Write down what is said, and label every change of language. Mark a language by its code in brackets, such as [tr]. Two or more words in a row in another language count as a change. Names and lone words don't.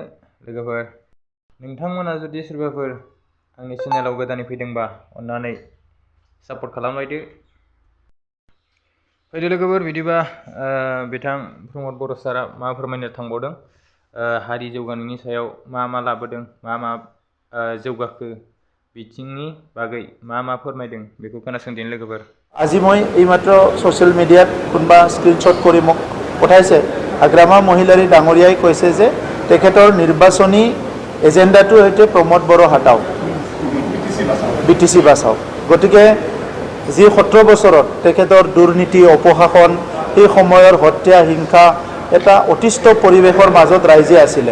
[brx] लोगोफोर, नोंथांमोना जुदि सोरबाफोर आंनि चेनेलाव गोदानै फैदोंबा अन्नानै सापर्ट खालामलायदो। फैदो लोगोफोर, बिदिबा बिथां प्रमद बर' सारा मा फोरमायनो थांबावदों, हारि जौगानायनि सायाव मा लाबोदों, मा जौगाखो बिथिंनि बागै मा फोरमायदों बेखौ खोनासंदिनि लोगोफोर। [as] আজি মই এইমাত্ৰ ছ'চিয়েল মিডিয়াত কোনোবা স্ক্ৰীনশ্বট কৰি মোক পঠাইছে। হাগ্ৰামা মহিলাৰী ডাঙৰীয়াই কৈছে যে তেখেতৰ নিৰ্বাচনী এজেণ্ডাটোৰ সৈতে প্ৰমোদ বড়ো হাটাওক, BTC বাচাওক। গতিকে যি 17 বছৰত তেখেতৰ দুৰ্নীতি অপশাসন, সেই সময়ৰ হত্যা হিংসা এটা অতিষ্ঠ পৰিৱেশৰ মাজত ৰাইজে আছিলে।